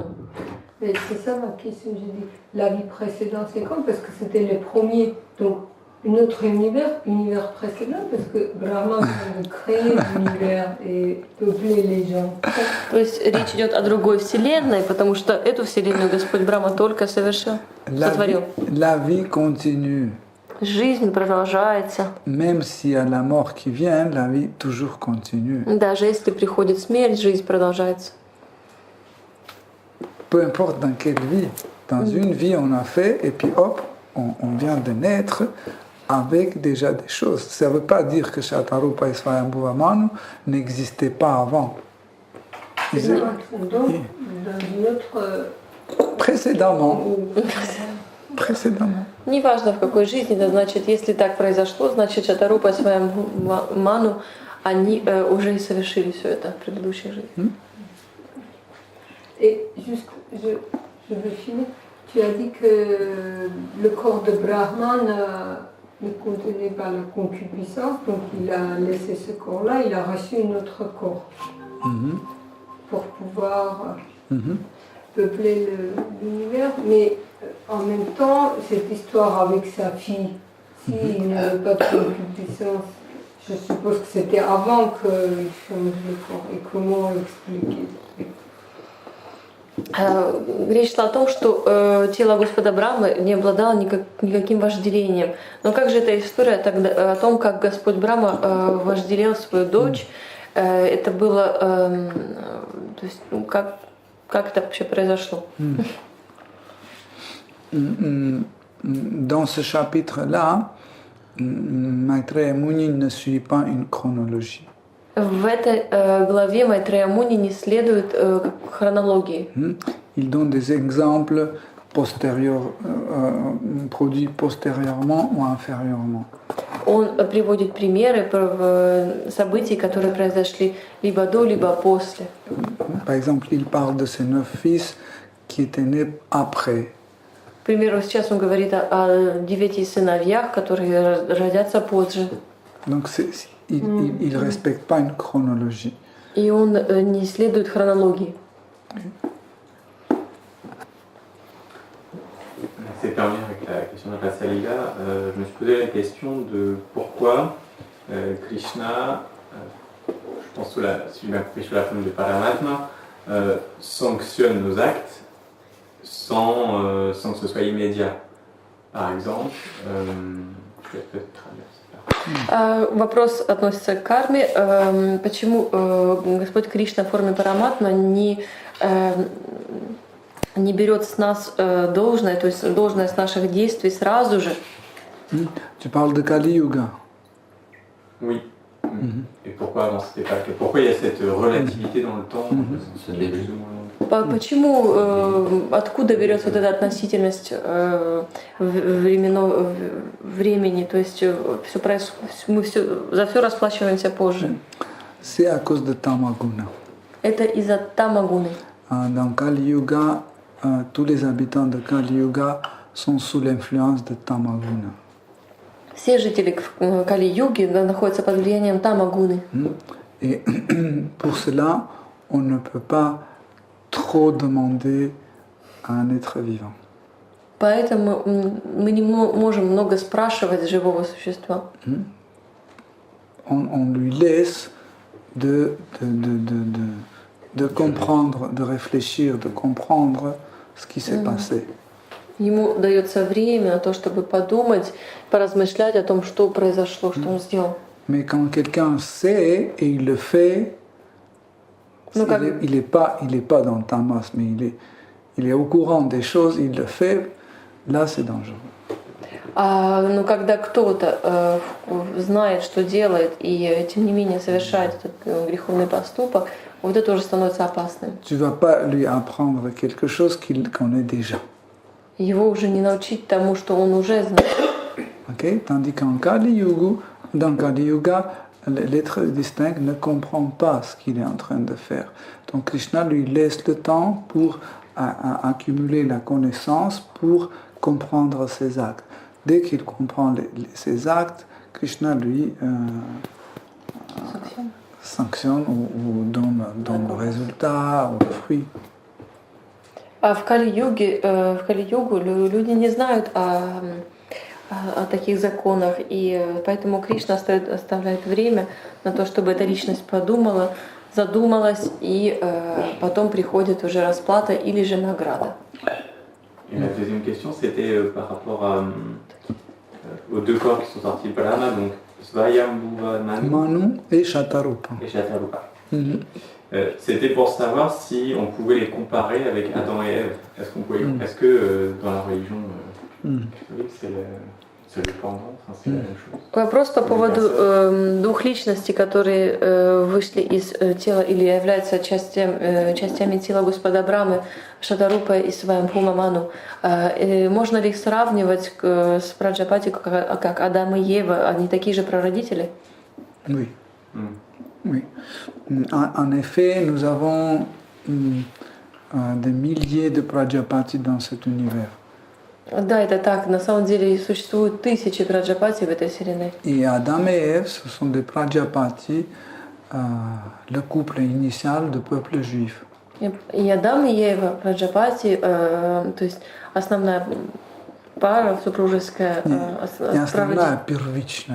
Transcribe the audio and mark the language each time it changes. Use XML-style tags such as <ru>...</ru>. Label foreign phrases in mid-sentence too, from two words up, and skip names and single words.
<fr>Mais c'est ça ma question, j'ai dit, la vie précédente c'est quand? Parce que c'était le premier, donc un autre univers précédent, parce que Brahma vient de créer l'univers et peupler les gens.</fr> <ru>То есть речь идет о другой вселенной, потому что эту вселенную Господь Брахма только сотворил.</ru> <fr>La vie continue.</fr> <ru>Жизнь продолжается.</ru> <fr>Même s'il y a la mort qui vient, la vie toujours continue.</fr> <ru>Даже если приходит смерть, жизнь продолжается.</ru> <fr>Peu importe dans quelle vie. Dans une vie, on a fait, et puis hop, on vient de naître. avec déjà des choses. Ça ne veut pas dire que Shatarupa et Swayambhuva Manu n'existaient pas avant. C'est un donc d'une autre. Précédemment.</fr> <ru>Неважно в какой жизни, да, значит, если так произошло, значит, Шатарупа и своим ману, они уже и совершили все это в предыдущей жизни.</ru> <fr>Et juste, je veux finir. Tu as dit que le corps de Brahman ne contenait pas la concupiscence, donc il a laissé ce corps-là, il a reçu un autre corps pour pouvoir peupler l'univers. Mais en même temps, cette histoire avec sa fille, s'il n'avait pas de concupiscence, je suppose que c'était avant qu'il change le corps. Et comment l'expliquer?</fr> <ru>Речь шла о том, что тело Господа Брамы не обладало никаким вожделением. Но как же эта история тогда, о том, как Господь Брама вожделел свою дочь, это было, то есть, ну, как это вообще произошло?</ru> <fr>Dans ce chapitre-là, Maitreya Muni ne suit pas une chronologie.</fr> <ru>В этой главе Майтрея Муни не следует хронологии.</ru> <fr>Il donne des exemples postérieurs, produits postérieurement ou inférieurement.</fr> <ru>Он приводит примеры событий, которые произошли либо до, либо после.</ru> <fr>Par exemple, il parle de ses 9 fils qui étaient nés après.</fr> <ru>К примеру, сейчас он говорит о 9 сыновьях, которые родятся позже.</ru> <fr>Donc il ne respecte pas une chronologie.</fr> <ru>И он не следует хронологии.</ru> <fr>C'est en lien avec la question de la Salila. Je me suis posé la question de pourquoi Krishna, je pense sous la forme de Paramatma, sanctionne nos actes sans que ce soit immédiat. Par exemple, je vais peut-être traduire.</fr> <ru>Вопрос относится к карме. Почему Господь Кришна в форме Параматма не берет с нас должное, то есть должное с наших действий сразу же?</ru> <fr>Tu parles de Kali Yuga. Oui. Et pourquoi dans cette époque? Pourquoi il y a cette relativité dans le temps?</fr> <ru>Почему, откуда берется вот эта относительность времени, то есть мы за все расплачиваемся позже?</ru> <fr>C'est à cause de Tamaguna.</fr> <ru>Это из-за Тамагуны.</ru> <fr>Dans Kali Yuga, tous les habitants de Kali Yuga sont sous l'influence de Tamaguna.</fr> <ru>Все жители Кали-юги находятся под влиянием Тамагуны.</ru> <fr>Et pour cela, on ne peut pas trop demander à un être vivant.</fr> <ru>Поэтому мы не можем много спрашивать живого существа.</ru> <fr>On lui laisse de comprendre, de réfléchir, de comprendre ce qui s'est passé.</fr> <ru>Ему дается время на то, чтобы подумать, поразмышлять о том, что произошло, что он сделал.</ru> <fr>Mais quand quelqu'un sait et il le fait, il n'est pas dans le tamas, mais il est au courant des choses, il le fait, là c'est dangereux.</fr> <ru>Но когда кто-то знает, что делает, и тем не менее совершает этот греховный поступок, вот это уже становится опасным.</ru> <fr>Tu ne vas pas lui apprendre quelque chose qu'il connaît déjà.</fr> <ru>Его уже не научить тому, что он уже знает.</ru> <fr>Okay? Tandis qu'en dans Kali Yuga, l'être distinct ne comprend pas ce qu'il est en train de faire. Donc Krishna lui laisse le temps pour accumuler la connaissance, pour comprendre ses actes. Dès qu'il comprend ses actes, Krishna lui sanctionne ou donne le résultat ou le fruit.</fr> <ru>А в Кали-югу люди не знают о таких законах, и поэтому Кришна оставляет время на то, чтобы эта личность подумала, задумалась, и потом приходит уже расплата или же награда.</ru> <fr>Et la deuxième question, c'était par rapport aux deux corps qui sont sortis de Brahma, donc Swayambhuva Manu et Shatarupa. C'était pour savoir si on pouvait les comparer avec Adam et Ève. Est-ce que dans la religion catholique, c'est dépendant, enfin, c'est la même chose.</fr> <ru>Вопрос по поводу двух личностей, которые вышли из тела или являются частями тела Господа Брамы, Шатарупа и Сваямбхума Ману. Можно ли их сравнивать с Праджапати как Адам и Ева? Они такие же прародители?</ru> <fr>Oui. Oui. En effet, nous avons des milliers de Prajapati dans cet univers.</fr> <ru>Да, это так. На самом деле существуют тысячи Праджапати в этой вселенной.</ru> <fr>Et Adam et Ève, ce sont des Prajapati, le couple initial du peuple juif.</fr> <ru>И Адам и Ева, Праджапати, то есть основная пара супружеская, Не основная, первичная.</ru>